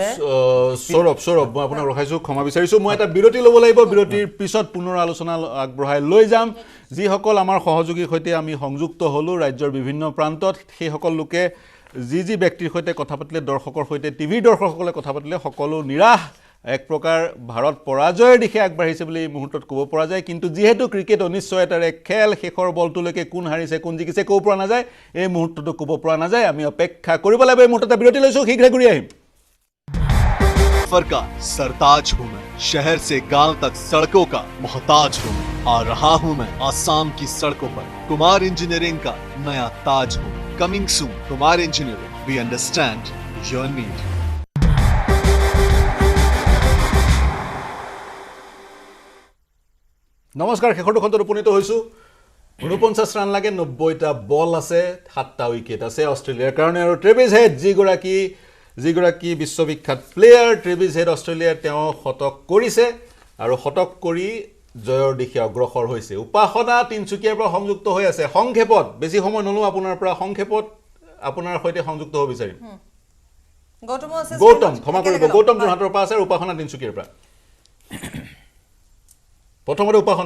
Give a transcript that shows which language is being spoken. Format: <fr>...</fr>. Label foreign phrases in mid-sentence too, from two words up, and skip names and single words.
<as>সৌৰভ মই আপোনাক ৰখাইছোঁ ক্ষমা বিচাৰিছোঁ মই এটা বিৰতি ল'ব লাগিব বিৰতিৰ পিছত পুনৰ আলোচনা আগবঢ়াই লৈ যাম যিসকল আমাৰ সহযোগীৰ সৈতে আমি সংযুক্ত হ'লোঁ ৰাজ্যৰ বিভিন্ন প্ৰান্তত সেইসকল লোকে যি ব্যক্তিৰ সৈতে কথা পাতিলে দৰ্শকৰ সৈতে টিভিৰ দৰ্শকসকলে কথা পাতিলে সকলো নিৰাশ এক প্ৰকাৰ ভাৰত পৰাজয়ৰ দিশে আগবাঢ়িছে বুলি এই মুহূৰ্তত ক'ব পৰা যায় কিন্তু যিহেতু ক্ৰিকেট অনিশ্চয়তাৰে খেল শেষৰ বলটোলৈকে কোন হাৰিছে কোন জিকিছে ক'ব পৰা নাযায় এই মুহূৰ্তটো ক'ব পৰা নাযায় আমি অপেক্ষা কৰিব লাগিব এই মুহূৰ্ততে বিৰতি লৈছোঁ শীঘ্ৰে ঘূৰি আহিম</as> <hi>सफर का सरताज हूँ मैं शहर से गांव तक सड़कों का मोहताज हूँ मैं आ रहा हूँ मैं आसाम की सड़कों पर कुमार इंजीनियरिंग का नया ताज हूँ</hi> <en>coming soon</en> <hi>कुमार इंजीनियरिंग</hi> <en>we understand your need</en> <as>নমস্কাৰ শেষৰটো খণ্ডত উপনীত হৈছোঁ 49 ৰান লাগে 90টা বল আছে 7টা উইকেট আছে অষ্ট্ৰেলিয়াৰ কাৰণে আৰু ট্ৰেভিছ হেড যিগৰাকী বিশ্ববিখ্যাত প্লেয়াৰ ট্ৰেভিছ হেড অষ্ট্ৰেলিয়াৰ তেওঁ শতক কৰিছে আৰু শতক কৰি জয়ৰ দিশে অগ্ৰসৰ হৈছে উপাসনা তিনচুকীয়াৰ পৰা সংযুক্ত হৈ আছে সংক্ষেপত বেছি সময় নলওঁ আপোনাৰ পৰা সংক্ষেপত আপোনাৰ সৈতে সংযুক্ত হ'ব বিচাৰিম গৌতম ক্ষমা কৰিব গৌতম যোৰহাটৰ পৰা আছে আৰু উপাসনা তিনচুকীয়াৰ পৰা প্ৰথমতে উপাসনা</as>